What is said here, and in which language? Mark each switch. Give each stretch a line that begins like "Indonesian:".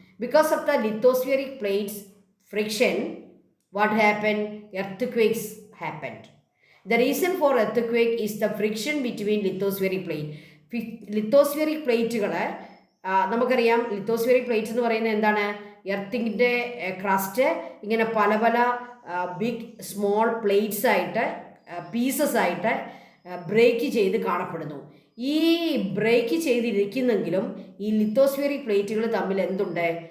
English: Because of the lithospheric plates friction, what happened? Earthquakes happened. The reason for earthquake is the friction between lithospheric plate.
Malayalam: Lithospheric പ്ലേറ്റുകൾ നമുക്കറിയാം. Lithospheric plates എന്ന് പറയുന്നത് എന്താണ്? എർത്തിൻ്റെ crest ഇങ്ങനെ പല പല ബിഗ് സ്മോൾ പ്ലേറ്റ്സ് ആയിട്ട്, പീസസ് ആയിട്ട് ബ്രേക്ക് ചെയ്ത് കാണപ്പെടുന്നു. ഈ ബ്രേക്ക് ചെയ്തിരിക്കുന്നെങ്കിലും ഈ ലിത്തോസ്ഫിയറിക് പ്ലേറ്റുകൾ തമ്മിൽ എന്തുണ്ട്?